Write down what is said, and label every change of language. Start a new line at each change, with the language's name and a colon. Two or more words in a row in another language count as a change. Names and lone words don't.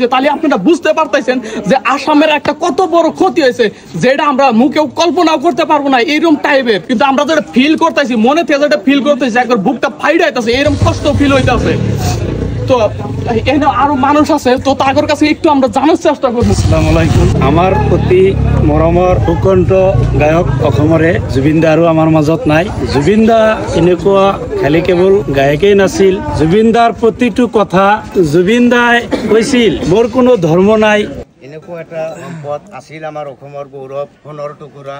Bangla: তাহলে আপনারা বুঝতে পারতেছেন যে আসামের একটা কত বড় ক্ষতি হয়েছে, যেটা আমরা মুখেও কল্পনাও করতে পারবো না এইরকম টাইপের। কিন্তু আমরা যেটা ফিল করতেছি, মনে থেকে যেটা ফিল করতেছি, একবার বুকটা ফাইট হইতেছে, এরকম কষ্ট ফিল হইতেছে। তো এখানে আরো মানুষ আছে, তো তাদের কাছে একটু আমরা জানার চেষ্টা করবো।
Arabic: السلام عليكم.
Assamese: আমাৰ অতি মৰমৰ উৎকণ্ঠ গায়ক অসমৰে জুবিন দা আৰু আমাৰ মাজত নাই। জুবিন দা এনেকুৱা খালি কেৱল গায়কেই নাছিল, জুবিন দাৰ প্ৰতিটো কথা জুবিন দাই কৈছিল, মোৰ কোনো ধৰ্ম নাই। এনেকুৱা এটা সম্পদ আছিল আমাৰ অসমৰ গৌৰৱ, সোণৰ টুকুৰা।